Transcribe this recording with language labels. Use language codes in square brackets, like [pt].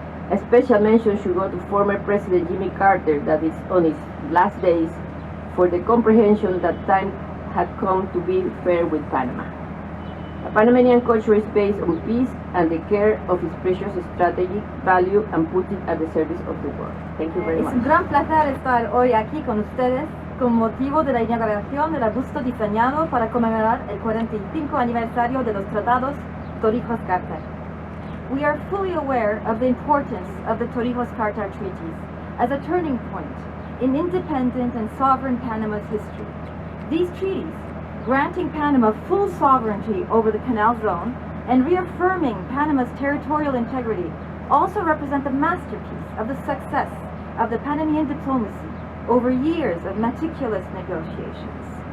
[en] A special mention should go to former President Jimmy Carter, that is on his last days, for the comprehension that time had come to be fair with Panama. A Panamanian culture is based on peace and the care of its precious strategic value and put it at the service of the world. Thank you very much. [es] Es un gran placer estar hoy aquí con ustedes con motivo de la inauguración del arbusto diseñado para conmemorar el 45 aniversario de los tratados Torrijos-Carter. [en] We are fully aware of the importance of the Torrijos-Carter treaties as a turning point in independent and sovereign Panama's history. These treaties, granting Panama full sovereignty over the Canal Zone and reaffirming Panama's territorial integrity, also represent the masterpiece of the success of the Panamanian diplomacy over years of meticulous negotiations.